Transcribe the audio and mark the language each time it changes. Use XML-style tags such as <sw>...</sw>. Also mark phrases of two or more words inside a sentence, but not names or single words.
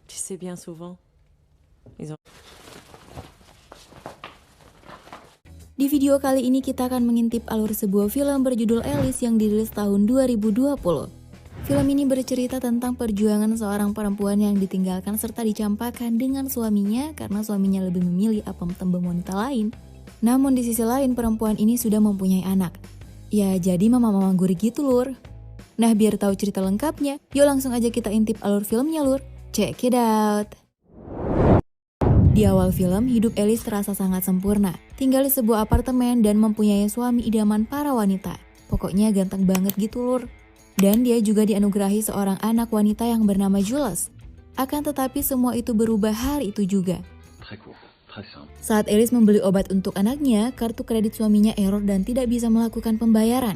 <fr>sais bien souvent. Ils ont...</fr> <id>Di video kali ini kita akan mengintip alur sebuah film berjudul Alice yang dirilis tahun 2020. Film ini bercerita tentang perjuangan seorang perempuan yang ditinggalkan serta dicampakkan dengan suaminya karena suaminya lebih memilih apa tembem wanita lain. Namun di sisi lain perempuan ini sudah mempunyai anak. Ya jadi mama-mama gurih gitu lur. Nah biar tahu cerita lengkapnya, yuk langsung aja kita intip alur filmnya lur.</id> <en>Check it out.</en> <id>Di awal film, hidup Alice terasa sangat sempurna. Tinggal di sebuah apartemen dan mempunyai suami idaman para wanita. Pokoknya ganteng banget gitu lur. Dan dia juga dianugerahi seorang anak wanita yang bernama Jules. Akan tetapi semua itu berubah hari itu juga. Saat Alice membeli obat untuk anaknya, kartu kredit suaminya error dan tidak bisa melakukan pembayaran.</id>